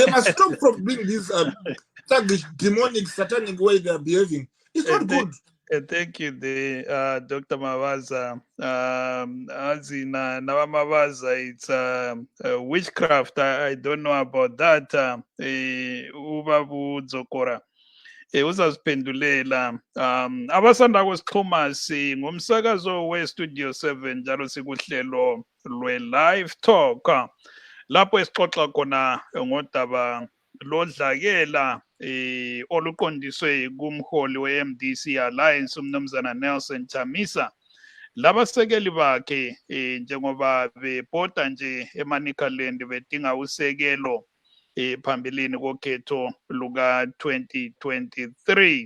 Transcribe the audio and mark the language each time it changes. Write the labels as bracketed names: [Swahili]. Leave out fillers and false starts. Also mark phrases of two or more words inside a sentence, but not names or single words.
[English] They must stop from being this demonic, satanic way they are behaving. It's not good. Thank you, Dr. Mavaza. As in Mavaza, it's witchcraft. I don't know about that. [North Ndebele] Ubabu Dzokora. Uzaziphendulela abasanda kwesixhumasi ngumsakazo we-Studio 7 njalo sikuhlelo lwe-Live Talk lapho esixoxa khona ngodaba lodlakela oluqondiswe kumholi we-MDC Alliance umnumzana Nelson Chamisa labasekeli bakhe njengoba bebhoda nje eManicaland bedinga usekelo phambilini kokhetho luka 2023.